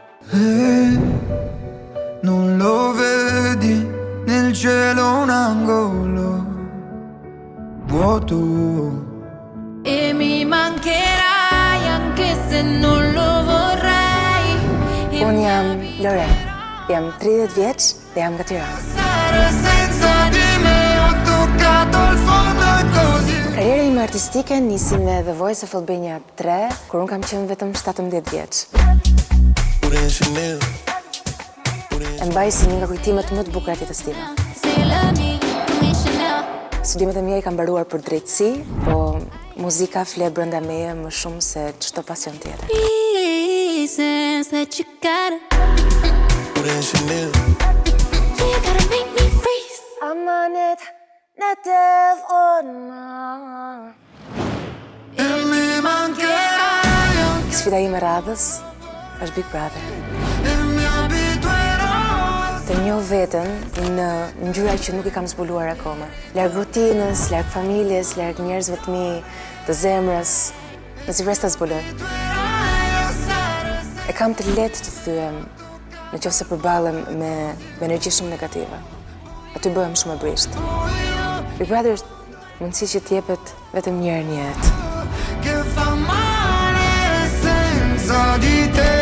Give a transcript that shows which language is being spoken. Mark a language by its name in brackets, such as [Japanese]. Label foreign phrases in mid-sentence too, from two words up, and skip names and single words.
[Italian] Non lo vedi nel cielo un angolo vuoto e mi mancherai anche se non lo vorrei. [Albanian] Unë jam Loren, jam 30 vjeç dhe jam nga Tirana. [Italian] senza di me ho toccato il fondo e così. [Albanian] Karriera ime artistike nisi me The Voice of Albania 3, kur unë kam qenë vetëm 17 vjeç. E mbaj si një nga kujtimet më të bukura të jetës time. Studimet e mia I kam mbaruar për drejtësi, po muzika fle brenda meje më shumë se çdo pasion tjetër. I'm on it, not deaf or not. [Italian] E mi mancherai [Albanian] Sfida ime radhës është Big Brother. [Italian] e mi abituerò [Albanian] Të njoh veten në ngjyra që nuk I kam zbuluar akoma. Larg rutinës, larg familjes, larg njerëzve të mi, të zemrës, në si vresta zbuloj. E kam të lehtë të thyem nëse përballem me energji shumë negative. Aty bëhem shumë e brisht. Big Brother është mundësi që t'jepet vetëm një herë në jetë. [Italian] che fa male senza di te.